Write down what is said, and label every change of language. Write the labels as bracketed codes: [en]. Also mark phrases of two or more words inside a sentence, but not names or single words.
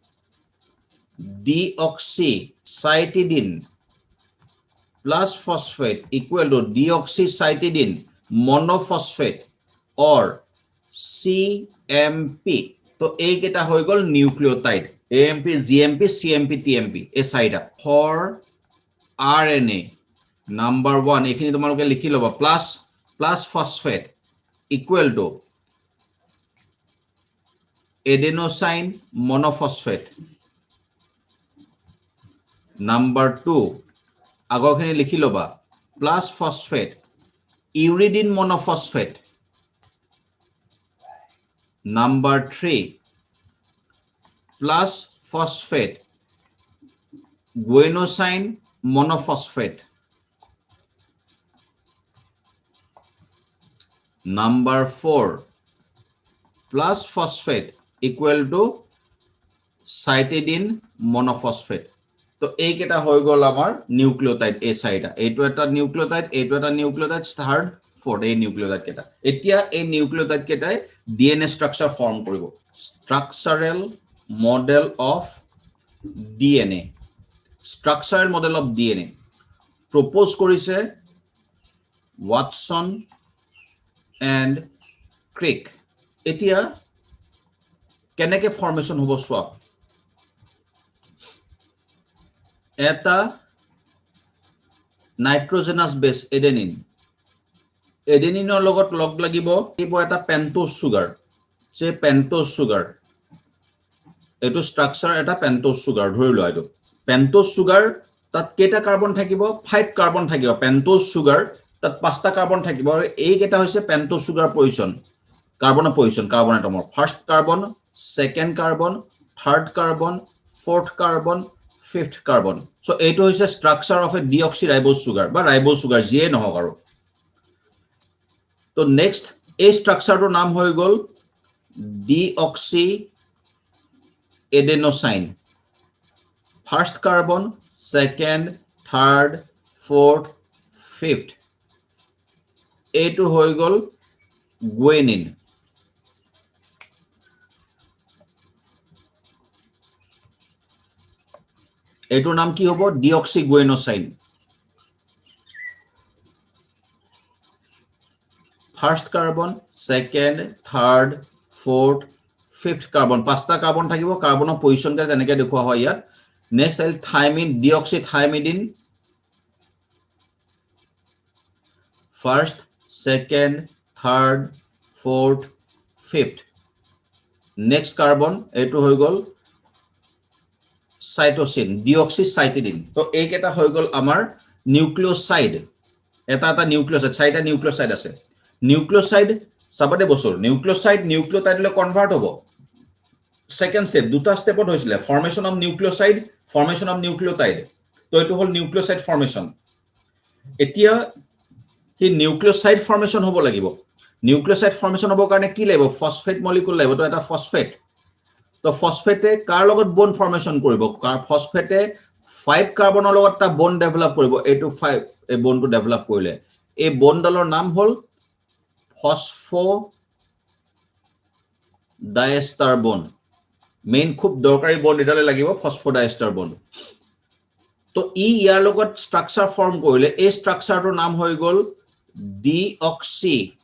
[en] deoxycytidine plus phosphate equal to deoxycytidine monophosphate or CMP [as] তো এই কেটা হৈ গল [en] নিউক্লিওটাইড AMP GMP CMP TMP [as] এই চাইটা [en] for RNA number 1 [as] এখিনি তোমালোকে লিখি লবা [en] plus phosphate equal to adenosine monophosphate number 2 [as] আগৰখিনি লিখি লবা [en] plus phosphate uridine monophosphate number 3 plus phosphate guanosine monophosphate number 4 plus phosphate equal to cytidine monophosphate [as] তো এই কেটা হৈ গল আমাৰ নিউক্লিওটাইড এই সাইডা এইটো এটা নিউক্লিওটাইড [en] third fourth [as] এই নিউক্লিওটাইড কেটা এতিয়া এই নিউক্লিওটাইড কেটাই [en] DNA structure form [as] কৰিব [en] structural model of DNA structural model of DNA [as] প্রপোজ কৰিছে ওয়াটসন এন্ড ক্রিক এতিয়া কেনেকে ফর্মেশন হ'ব সোৱা এটা [en] nitrogenous base [as] এডেনিনৰ লগত লগ লাগিব এটা [en] pentose sugar [as] যে [en] pentose sugar [as] এটো স্ট্ৰাকচাৰ এটা পেন্টোজ সুগাৰ ধৰি লোৱা এটো [en] pentose sugar [as] তাত কেটা কাৰ্বন থাকিব 5 কাৰ্বন থাকিব [en] pentose sugar [as] তাত 5টা কাৰ্বন থাকিব আৰু এই কেটা হৈছে [en] pentose sugar position carbon [as] এটমৰ [en] first carbon second carbon third carbon fourth carbon fifth carbon so [as] এইটো হৈছে [en] structure of a deoxyribose sugar [as] বা [en] ribose sugar [as] যিয়ে নহওক আৰু [en] তো next এই structureৰ [as] নাম হৈ গল [en] deoxy adenosine first carbon second third fourth fifth [as] এইটো হৈ গল [en] guanine [as] এইটোৰ নাম কি হ'ব [en] deoxyguanosine first carbon second third fourth fifth carbon [as] পাঁচটা কার্বন থাকিব কার্বনৰ পজিশন কে যেনেকৈ দেখুৱা হয় ইয়াত [en] next is thymine deoxythymidine first second third fourth fifth next carbon [as] এইটো হৈ গল [en] cytosine deoxycytidine [as] তো এই কেটা হৈ গল আমাৰ নিউক্লিওসাইড এটা নিউক্লিওসাইড চাৰিটা নিউক্লিওসাইড আছে নিউক্লিওসাইড সাবতে বছৰ নিউক্লিওসাইড নিউক্লিওটাইডলৈ কনভার্ট হ'ব [en] second step [as] দুটা স্টেপত হৈছিল [en] formation of nucleoside formation of nucleotide [as] তো এটো হল [en] nucleoside formation [as] এতিয়া কি [en] nucleoside formation [as] হ'ব লাগিব [en] nucleoside formation [as] হ'ব কাৰণে কি লাগিব [en] phosphate molecule [as] লাগিব তো এটা ফসফেট তো ফসফেটে কাৰ লগত [en] bond formation [as] কৰিব ফসফেটে 5 কার্বনৰ লগত এটা [en] bond develop [as] কৰিব এটো 5 এই বন্ডটো ডেভেলপ কৰিলে এই বন্ডডালৰ নাম হল [en] phosphodiester bond main [as] খুব দৰকাৰী বন্ড এডালে লাগিব [en] phosphodiester bond [as] তো ইয়াৰ লগত [en] structure form [as] কৰিলে এই স্ট্ৰাকচাৰটোৰ নাম হৈ গল ডিঅক্সি